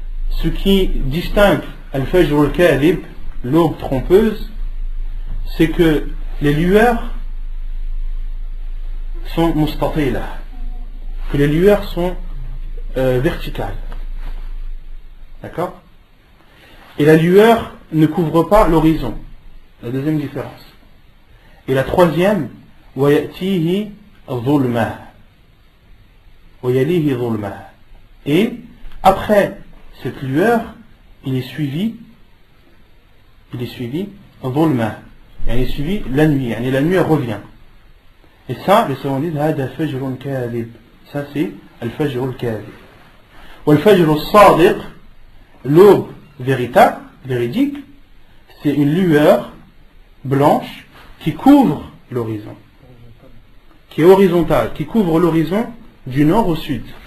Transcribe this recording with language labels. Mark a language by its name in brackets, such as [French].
[French] Ce qui distingue al-Fajr al-Kadhib, l'aube trompeuse, c'est que les lueurs sont mustatila, que les lueurs sont verticales. D'accord? Et la lueur ne couvre pas l'horizon. La deuxième différence. Et la troisième, [Arabic] وَيَأْتِيهِ ظُلْمَةٌ وَيَلِيهِ ظُلْمَةٌ. [French] Et après cette lueur, il est suivi [Arabic] ظُلْمَةٌ. [French] Il est suivi la nuit. Et la nuit revient. Et ça, les savants disent [Arabic] هذا فجر كاذب. [French] Ça c'est al-Fajr al-Kadhib. [Arabic] وَالْفَجْرُ الصَّادِقُ, [French] l'aube véritable, véridique, c'est une lueur blanche qui couvre l'horizon, qui est horizontale, qui couvre l'horizon du nord au sud.